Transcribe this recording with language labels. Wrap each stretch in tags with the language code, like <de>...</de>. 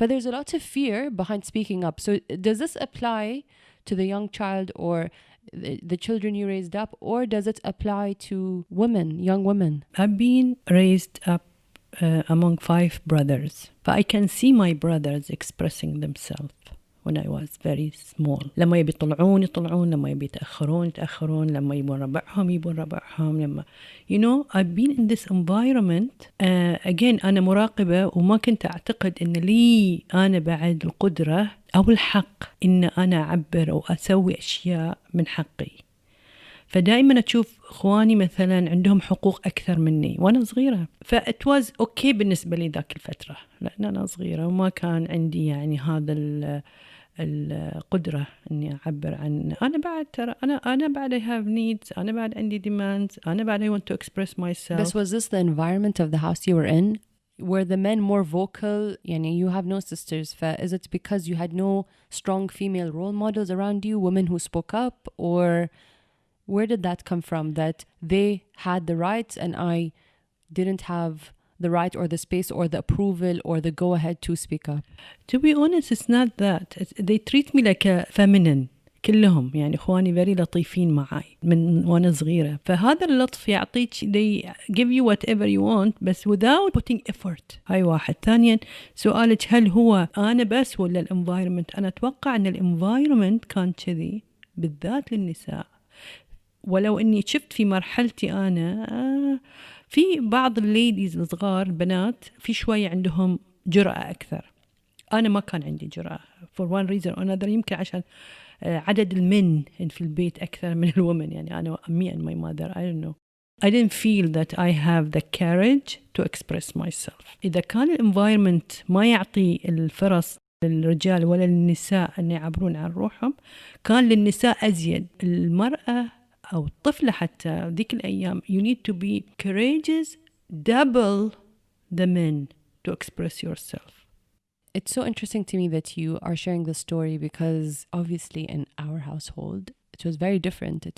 <en>But there's a lot of fear behind speaking up. So does this apply to the young child or the children you raised up, or does it apply to women, young women? I've been raised up among 5 brothers, but I can see my brothers expressing themselves when I was very small.</en> <ar>لما يبي يطلعون لما يبي يتأخرون لما يبون ربعهم لما</ar> <en>I've been in this environment again.</en> <ar>أنا مراقبة وما كنت أعتقد إن لي أنا بعد القدرة أو الحق إن أنا أعبر أو أسوي أشياء من حقي. فدائما أشوف إخواني مثلا عندهم حقوق أكثر مني وأنا صغيرة.</ar> <en>فإت was okay</en> <ar>بالنسبة لي ذاك الفترة، لأن أنا صغيرة وما كان عندي يعني هذا القدرة إني أعبر عن أنا بعد ترى أنا بعد</ar> <en>I have needs،</en> <ar>أنا بعد عندي demands، أنا بعد</ar> <en>I want to express myself. Was this the environment of the house you were in? Were the men more vocal? يعني you have no sisters. Is it because you had no strong female role models around you, women who spoke up, or where did that come from, that they had the rights and I didn't have the right or the space or the approval or the go-ahead to speak up? To be honest, it's not that. They treat me like a feminine.</en> <ar>كلهم يعني إخواني very لطيفين معي من وأنا صغيرة. فهذا اللطف يعطيك</ar> <en>they give you whatever you want بس without putting effort.</en> <ar>هاي واحد. ثانيا سؤالك هل هو أنا بس ولا الانفايرمنت؟ أنا أتوقع أن الانفايرمنت كان كذي بالذات للنساء. ولو أني شفت في مرحلتي أنا في بعض الليديز الصغار البنات في شوية عندهم جرأة أكثر أنا ما كان عندي جرأة</ar> <en>for one reason or another.</en> <ar>يمكن عشان عدد المن في البيت أكثر من الومن. يعني أنا</ar> <en>me and my mother, I don't know. I didn't feel that I have the courage to express myself.</en> <ar>إذا كان الانفايرمنت ما يعطي الفرص للرجال ولا للنساء أن يعبرون عن روحهم، كان للنساء أزيد. المرأة أو الطفلة حتى ذيك الأيام</ar> <en>you need to be courageous double the men to express yourself. It's so interesting to me that you are sharing this story because obviously in our household, it was very different.</en>